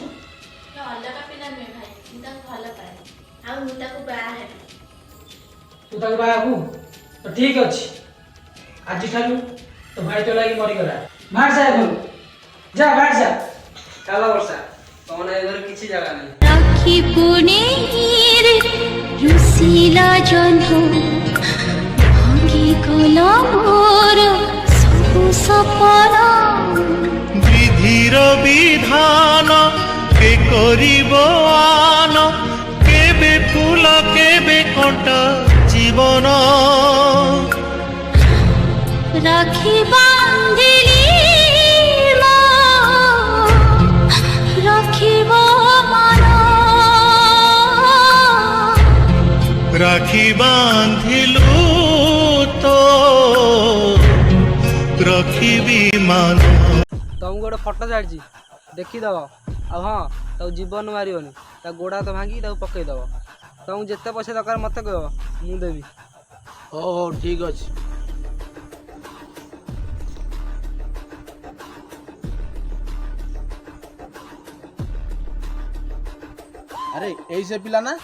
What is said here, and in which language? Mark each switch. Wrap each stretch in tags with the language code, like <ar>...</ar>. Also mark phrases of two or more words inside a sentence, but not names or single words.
<or>ତୁ ଅଲଗା ପିଲା ନୁହେଁ ଭାଇ, ମୁଁ ତାକୁ ଭଲ ପାଏ। ଆଉ ମୁଁ ତାକୁ ବାହା ହେବି। ତୁ ତାକୁ ବାହା ହବୁ ତ ଠିକ୍ ଅଛି। ଆଜିଠାରୁ ତୋ ଭାଇ ତୋ ଲାଗି ମରିଗଲା। ବାହାର ଯା ଘରୁ, ଯା ବାହାର ଯା। ଚାଲ ବର୍ଷା, ତମ ନା ଏ ଘରେ କିଛି ଜାଗା ନାହିଁ। ରାଖି ପୁନେର ରୁଷିଲା ଜହ୍ନ ଭାଙ୍ଗି ଗଲା ମୋର ସବୁ ସପନ ବିଧିର ବିଧାନ କେ କରିବ ଆନ କେବେ ଫୁଲ କେବେ କଣ୍ଟା ଜୀବନ ରାଖି ବାନ୍ଧିଲି ମା ରଖିବ ମାନ ରାଖି ବାନ୍ଧିଲୁ ତ ରଖିବି ମାନ। ତମକୁ ଗୋଟେ ଫଟୋ ଛାଡ଼ିଛି, ଦେଖିଦେବ। ଆଉ ହଁ, ତାକୁ ଜୀବନ ମାରିବନି, ତା ଗୋଡ଼ ହାତ ଭାଙ୍ଗି ତାକୁ ପକେଇଦେବ। ତମକୁ ଯେତେ ପଇସା ଦରକାର ମୋତେ କହିବ, ମୁଁ ଦେବି। ହଉ ହଉ ଠିକ୍ ଅଛି। ଆରେ ଏଇ ସେ ପିଲା ନା?</or>